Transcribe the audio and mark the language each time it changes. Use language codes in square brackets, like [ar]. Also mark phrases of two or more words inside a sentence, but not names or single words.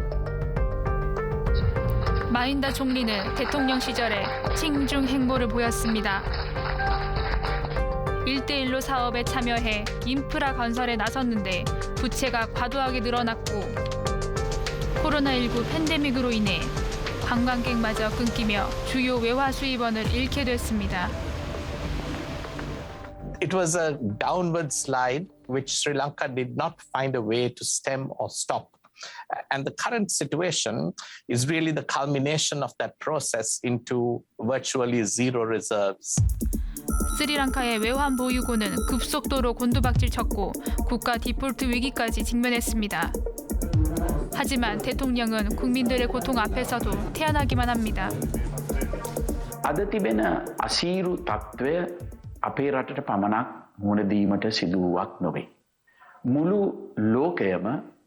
[ko] 마힌다 총리는 대통령 시절에 칭중 행보를 보였습니다. 1대1로 사업에 참여해 인프라 건설에 나섰는데 부채가 과도하게 늘어났고 코로나19 팬데믹으로 인해 관광객마저 끊기며 주요 외화 수입원을 잃게 됐습니다. [en] It was a downward slide which Sri Lanka did not find a way to stem or stop. And the current situation is really the culmination of that process into virtually zero reserves. [ko] 스리랑카의 외환 보유고는 급속도로 곤두박질 쳤고 국가 디폴트 위기까지 직면했습니다. 하지만 대통령은 국민들의 고통 앞에서도 태어나기만 합니다. [si] අද තිබෙන අසීරු තත්ත්වය අපේ රටට පමණක් මුහුණ දීමට සිදුවක් නොවේ. මුළු ලෝකයම 'නොඑක් ආකාරයේ පීඩාවලට ගොදුරු වී සිටිනවා.